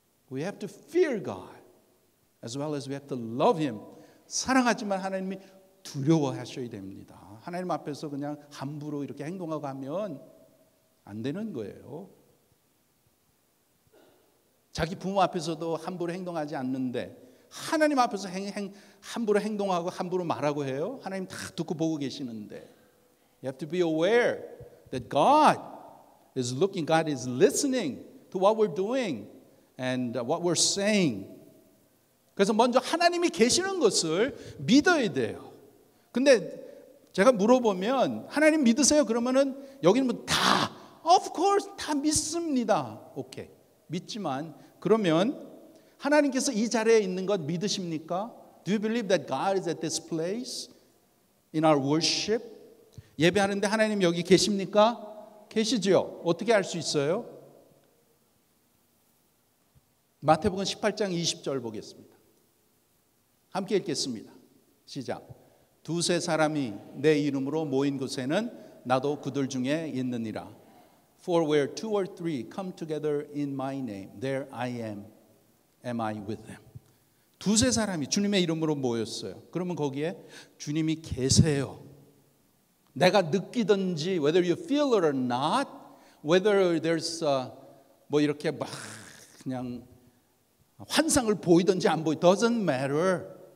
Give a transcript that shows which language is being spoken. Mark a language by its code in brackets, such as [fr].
[en] We have to fear God as well as we have to love Him. [ko] 사랑하지만 하나님이 두려워하셔야 됩니다. 하나님 앞에서 그냥 함부로 이렇게 행동하고 하면 안 되는 거예요. 자기 부모 앞에서도 함부로 행동하지 않는데 하나님 앞에서 함부로 행동하고 함부로 말하고 해요. 하나님 다 듣고 보고 계시는데 [en] You have to be aware that God is looking, God is listening to what we're doing and what we're saying. [ko] 그래서 먼저 하나님이 계시는 것을 믿어야 돼요. 근데 제가 물어보면 하나님 믿으세요? 그러면은 여기는 뭐 다 [en] of course [ko] 다 믿습니다. 오케이. 믿지만 그러면 하나님께서 이 자리에 있는 것 믿으십니까? [en] Do you believe that God is at this place in our worship? [ko] 예배하는데 하나님 여기 계십니까? 계시죠. 어떻게 알 수 있어요? 마태복음 18장 20절 보겠습니다. 함께 읽겠습니다. 시작. 두세 사람이 내 이름으로 모인 곳에는 나도 그들 중에 있느니라. [en] For where two or three come together in my name, there I am I with them. [ko] 두세 사람이 주님의 이름으로 모였어요. 그러면 거기에 주님이 계세요. 내가 느끼든지 [en] whether you feel it or not, whether there's [ko] 뭐 이렇게 막 그냥 환상을 보이든지 안 보이 [en] doesn't matter.